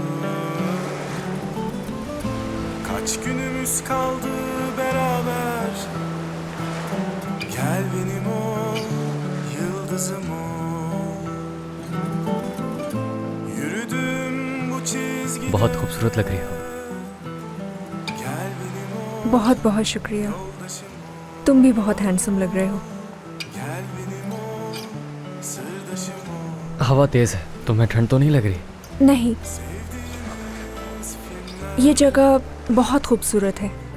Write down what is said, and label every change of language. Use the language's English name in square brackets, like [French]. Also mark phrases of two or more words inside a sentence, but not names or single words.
[Turkish] Kaç günümüz kaldı beraber? Gel benim ol, yıldızım ol. Yürüdüm bu çizgide. [Hindi] बहुत खूबसूरत लग रही हो। बहुत बहुत शुक्रिया, तुम भी बहुत हैंडसम लग रहे हो। हवा तेज है, तुम्हें ठंड तो नहीं लग रही? नहीं, ये जगह बहुत खूबसूरत है।